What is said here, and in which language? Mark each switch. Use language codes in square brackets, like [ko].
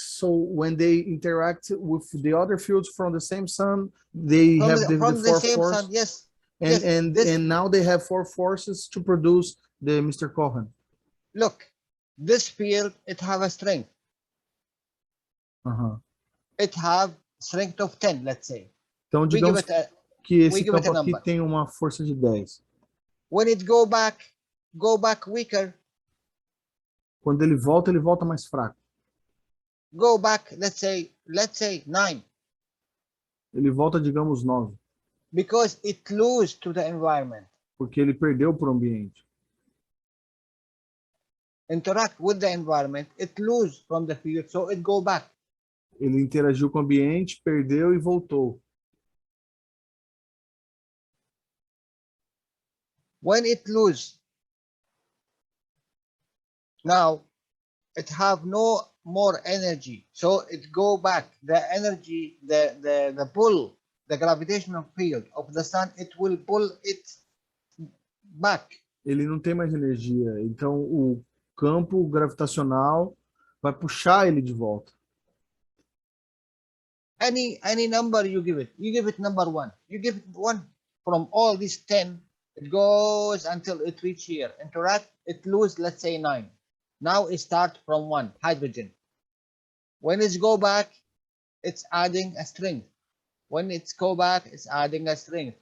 [en] So when they interact with the other fields from the same sun, they have the four forces. Sun, yes. And now they have four forces to produce the Mr. Cohen. Look, this field, it have a strength. It have strength of 10, let's say. [pt] Então, digamos que esse campo aqui tem uma força de 10. [en] When it go back weaker. [pt] Quando ele volta mais fraco. [en] Go back, let's say 9. [pt] Ele volta, digamos, 9. [en] Because it lose to the environment. [pt] Porque ele perdeu para o ambiente. [en] Interact with the environment, it lose from the field, so it go back. [pt] Ele interagiu com o ambiente, perdeu e voltou. [en] When it lose, now it have no more energy, so it go back. The energy, the pull, the gravitational field of the sun, it will pull it back. [pt] Ele não tem mais energia, então o campo gravitacional vai puxar ele de volta. [en] Any number you give it number 1. You give it 1 from all these 10. It goes until it reach here. Interact, it lose, let's say 9. Now it start from 1, hydrogen. When it go back, it's adding a strength. When it's go back, it's adding a strength.